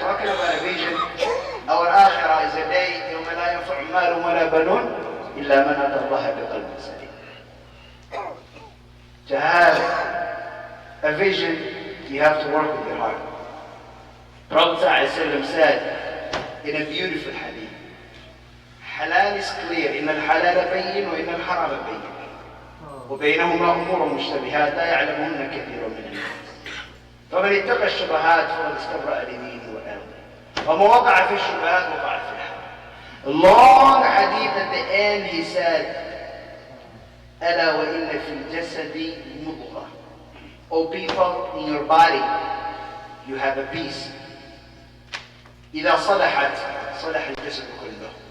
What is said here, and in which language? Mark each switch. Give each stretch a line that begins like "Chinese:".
English: Talking about a vision, our akhirah is a day
Arabic: يوم لا ينفع مال ولا بنون إلا من أتى الله بقلب سليم.
English: To have a vision, you have to work with your heart. Prophet ﷺ said in a beautiful hadith, halal is clear,
Arabic: إن الحلال بين وإن الحرام بين وبينهما أمور مشتبهات لا يعلمهن كثير من الناس. فمن اتقى الشبهات فقد استبرأ لدينه وعرضه وما وقع في الشبهات وقع في الحرام.
English: long hadith at the end, he said,
Arabic: ألا وإن في الجسد مضغة.
English: O people, in your body, you have a piece.
Arabic: إذا صلحت صلح الجسد كله.